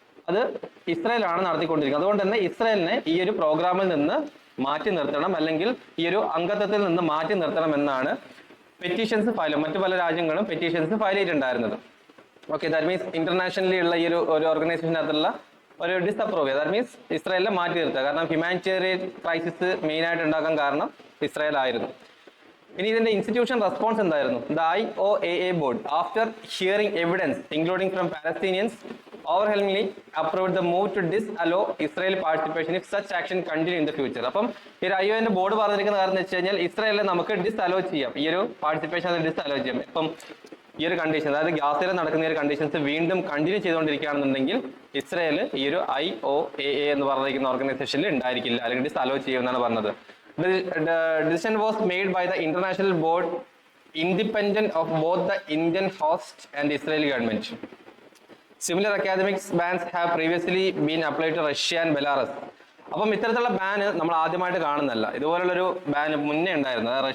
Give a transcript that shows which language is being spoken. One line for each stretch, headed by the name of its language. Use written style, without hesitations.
Malayalam: അത് ഇസ്രായേലാണ് നടത്തിക്കൊണ്ടിരിക്കുന്നത്. അതുകൊണ്ട് തന്നെ ഇസ്രായേലിനെ ഈ ഒരു പ്രോഗ്രാമിൽ നിന്ന് മാറ്റി നിർത്തണം, അല്ലെങ്കിൽ ഈ ഒരു അംഗത്വത്തിൽ നിന്ന് മാറ്റി നിർത്തണം എന്നാണ് പെറ്റീഷൻസ് മറ്റു പല രാജ്യങ്ങളും പെറ്റീഷൻസ് ഫയൽ ചെയ്തിട്ടുണ്ടായിരുന്നത്. ഓക്കെ, ദാറ്റ് മീൻസ് ഇന്റർനാഷണലി ഉള്ള ഈ ഒരു ഓർഗനൈസേഷനകത്തുള്ള ഒരു ഡിസപ്രൂവ് ചെയ്യുക. ദാറ്റ് മീൻസ് ഇസ്രായേലിനെ മാറ്റി നിർത്തുക. കാരണം ഹ്യൂമാനിറ്റേറിയൻ ക്രൈസിസ് മെയിൻ ആയിട്ട് ഉണ്ടാക്കാൻ കാരണം ഇസ്രായേൽ ആയിരുന്നു. ഇനി ഇതിന്റെ ഇൻസ്റ്റിറ്റ്യൂഷൻ റെസ്പോൺസ് എന്തായിരുന്നു?
English: The IOAA board after hearing evidence including from Palestinians overwhelmingly approved the move to disallow Israel participation if such action continue in the future.
Malayalam: അപ്പം ഈ IOAന്റെ ബോർഡ് പറഞ്ഞിരിക്കുന്ന കാരണം എന്ന് വെച്ച് കഴിഞ്ഞാൽ ഇസ്രായേലിനെ നമുക്ക് ഡിസ്അലോ ചെയ്യാം, ഈ ഒരു പാർട്ടിസിപ്പേഷൻ അത് ഡിസ്അലോ ചെയ്യാം. ഇപ്പം ഈ ഒരു കണ്ടീഷൻ, അതായത് ഗാസയിൽ നടക്കുന്ന ഈ ഒരു കണ്ടീഷൻസ് വീണ്ടും കണ്ടിന്യൂ ചെയ്തുകൊണ്ടിരിക്കുകയാണെന്നുണ്ടെങ്കിൽ ഇസ്രായേൽ ഈ ഒരു IOAA എന്ന് പറഞ്ഞിരിക്കുന്ന ഓർഗനൈസേഷനിൽ ഉണ്ടായിരിക്കില്ല, അല്ലെങ്കിൽ ഡിസ്അലോ ചെയ്യുമെന്നാണ് പറഞ്ഞത്.
English: The decision was made by the international board independent of both the Indian host and Israeli government. Similar academic bans have previously been applied to Russia and Belarus.
Malayalam: അപ്പം ഇത്തരത്തിലുള്ള ബാന് നമ്മൾ ആദ്യമായിട്ട് കാണുന്നല്ല. ഇതുപോലുള്ളൊരു ബാൻ മുന്നേ ഉണ്ടായിരുന്നു.